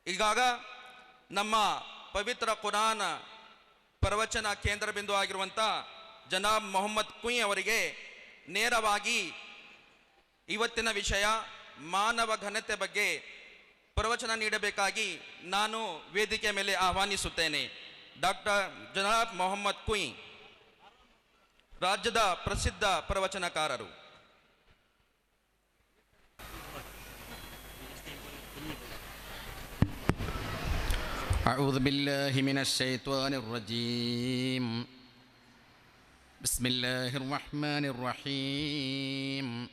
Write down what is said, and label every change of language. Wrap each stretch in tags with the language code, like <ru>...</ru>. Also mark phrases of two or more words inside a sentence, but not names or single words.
<kn>ಇವಾಗ ನಮ್ಮ ಪವಿತ್ರ ಕುರಾನ್ ಪ್ರವಚನ ಕೇಂದ್ರ ಬಿಂದು ಆಗಿರುವಂಥ ಜನಾಬ್ ಮೊಹಮ್ಮದ್ ಕುಯ್ ಅವರಿಗೆ ನೇರವಾಗಿ ಇವತ್ತಿನ ವಿಷಯ ಮಾನವ ಘನತೆ ಬಗ್ಗೆ ಪ್ರವಚನ ನೀಡಬೇಕಾಗಿ ನಾನು ವೇದಿಕೆ ಮೇಲೆ ಆಹ್ವಾನಿಸುತ್ತೇನೆ. ಡಾಕ್ಟರ್ ಜನಾಬ್ ಮೊಹಮ್ಮದ್ ಕುಯ್ ರಾಜ್ಯದ ಪ್ರಸಿದ್ಧ ಪ್ರವಚನಕಾರರು.</kn> <ar>أعوذ بالله من الشيطان الرجيم. بسم الله الرحمن الرحيم.</ar>